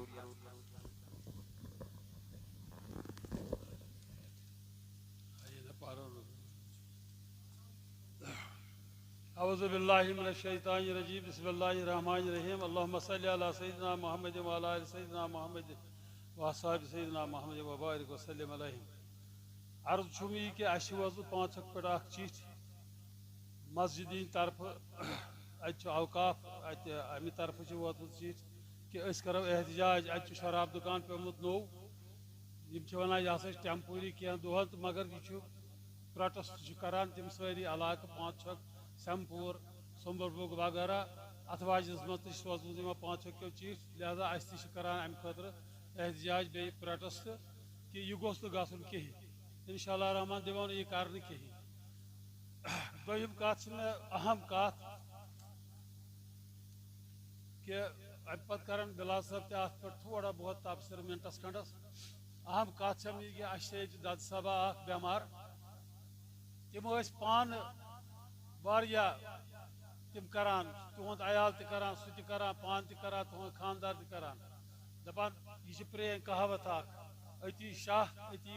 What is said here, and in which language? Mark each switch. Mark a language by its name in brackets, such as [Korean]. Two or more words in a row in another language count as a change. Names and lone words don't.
[Arabic] اعوذ باللہ من الشیطان الرجیم بسم اللہ الرحمن الرحیم اللہم صلی علی سیدنا محمد وعلی آل سیدنا محمد واصحاب سیدنا محمد وبارک وسلم علیہم [Kashmiri] عرض چھمی کہ اش وضو 5 پٹ اخ چیٹ مسجدین طرف ات اوقاف ات امی طرف چھ ووتمت چیٹ کہ اس کرو احتجاج ات شراب دکان پیمت نو یم چھ ونان یہ ہسا ٹیمپوری کینٛہہ دۄہن تہٕ مگر یہ چھ پروٹیسٹ چھ کران تم ساری علاقہ 5 سمپور سمبل بوگ وغیرہ ات واجنس مز تہ سوزمت 5 چیٹ لہذا اس تہ کران ام خاطر احتجاج بی پروٹیسٹ کہ یہ گوس نہ گژھن کہین انشاءاللہ رحمان دِمو نہٕ یہِ کرنہٕ کہین دوٚیِم کتھ چھِ مےٚ اہم کتھ کہ ام پتہٕ کرن بلال صٲب تہِ اتھ پٮ۪ٹھ تھوڑا بہت تبصرٕ منٹس کھنڈس اہم کتھ چھم یہِ کہ اسہِ چھِ ییٚتہِ دد صبا اکھ بٮ۪مار تِم ٲسۍ پانہٕ واریاہ تِم کران تُہُنٛد عیال تہِ کران سُہ تہِ کران پانہٕ تہِ کران تُہُنٛد خاندار تہِ کران دپان یہِ چھِ پرٛٲنۍ کہاوت اکھ أتی شاہ أتی